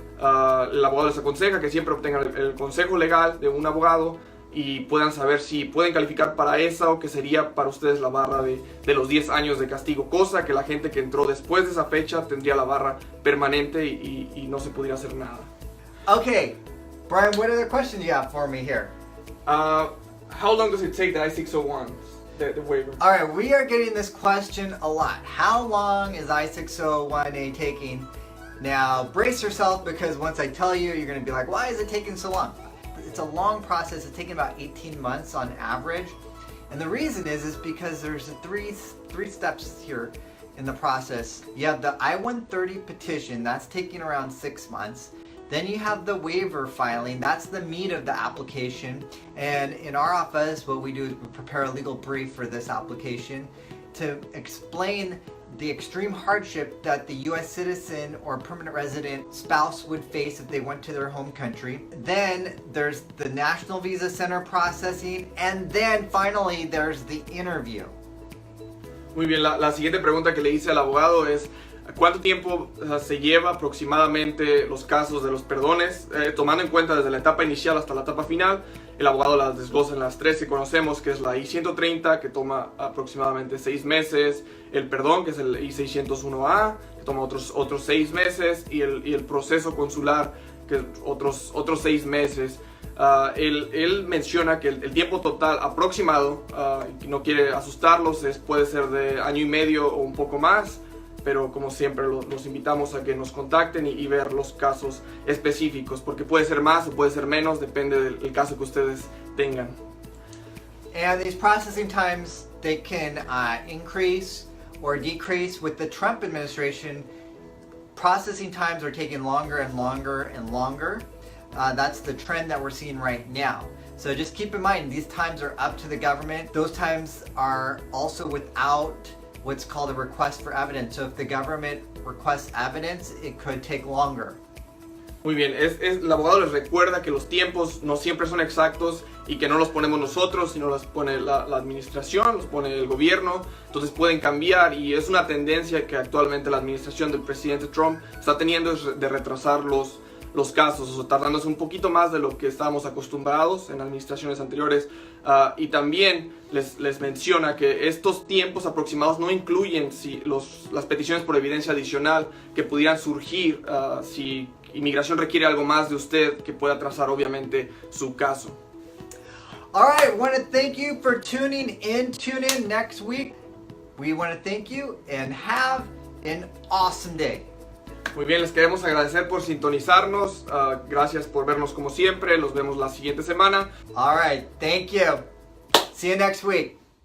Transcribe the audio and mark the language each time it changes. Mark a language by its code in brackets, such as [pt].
[es] El abogado les aconseja que siempre obtengan el consejo legal de un abogado y puedan saber si pueden calificar para esa o que sería para ustedes la barra de los 10 años de castigo, cosa que la gente que entró después de esa fecha tendría la barra permanente y no se pudiera hacer nada. [en] Okay, Brian, what other question do you have for me here? How long does it take the I-601, the waiver? All right, we are getting this question a lot. How long is I-601A taking? Now, brace yourself, because once I tell you, you're going to be like, why is it taking so long? It's a long process. It's taking about 18 months on average. And the reason is because there's three steps here in the process. You have the I-130 petition. That's taking around 6 months. Then you have the waiver filing. That's the meat of the application. And in our office, what we do is we prepare a legal brief for this application to explain the extreme hardship that the U.S. citizen or permanent resident spouse would face if they went to their home country. Then there's the National Visa Center processing, and then finally there's the interview. [es] Muy bien, la siguiente pregunta que le hice al abogado es ¿cuánto tiempo se lleva aproximadamente los casos de los perdones? Tomando en cuenta desde la etapa inicial hasta la etapa final, el abogado las desglosa en las 3 que conocemos, que es la I-130, que toma aproximadamente 6 meses, el perdón, que es el I-601A, que toma otros 6 meses, y el proceso consular, que es otros 6 meses. Él menciona que el tiempo total aproximado, y no quiere asustarlos, puede ser de año y medio o un poco más, pero como siempre los invitamos a que nos contacten y ver los casos específicos, porque puede ser más o puede ser menos, depende del caso que ustedes tengan. [en] And these processing times, they can increase or decrease. With the Trump administration, processing times are taking longer and longer and longer. That's the trend that we're seeing right now. So just keep in mind, these times are up to the government. Those times are also without what's called a request for evidence. So if the government requests evidence, it could take longer. [es] Muy bien, el abogado les recuerda que los tiempos no siempre son exactos y que no los ponemos nosotros, sino los pone la administración, los pone el gobierno, entonces pueden cambiar, y es una tendencia que actualmente la administración del presidente Trump está teniendo, es de retrasar los casos, o tardándose un poquito más de lo que estábamos acostumbrados en administraciones anteriores. Y también les menciona que estos tiempos aproximados no incluyen las peticiones por evidencia adicional que pudieran surgir si inmigración requiere algo más de usted, que pueda atrasar obviamente su caso. [en] All right, want to thank you for tuning in. Tune in next week. We want to thank you and have an awesome day. [es] Muy bien, les queremos agradecer por sintonizarnos. Gracias por vernos como siempre. Los vemos la siguiente semana. [en] All right, thank you. See you next week.